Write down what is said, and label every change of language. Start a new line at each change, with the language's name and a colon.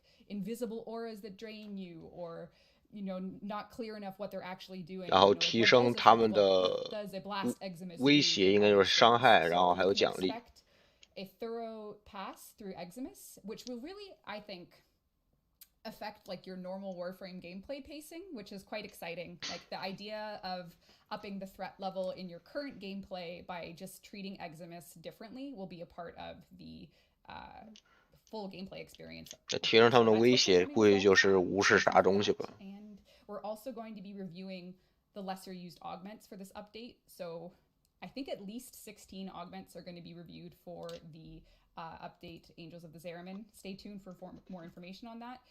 English: invisible auras that drain you, or you know, not clear enough what they're actually doing.
Chinese: 然后提升他们的威胁，应该就是伤害，然后还有奖励。
English: A thorough pass through Eximus, which will really, I think, affect like your normal Warframe gameplay pacing, which is quite exciting. Like the idea of upping the threat level in your current gameplay by just treating Eximus differently will be a part of the full gameplay experience.
Chinese: 提升他们的威胁，估计就是无视啥东西吧。
English: And we're also going to be reviewing the lesser used augments for this update. So I think at least 16 augments are going to be reviewed for the update Angels of the Zariman. Stay tuned for more information on that.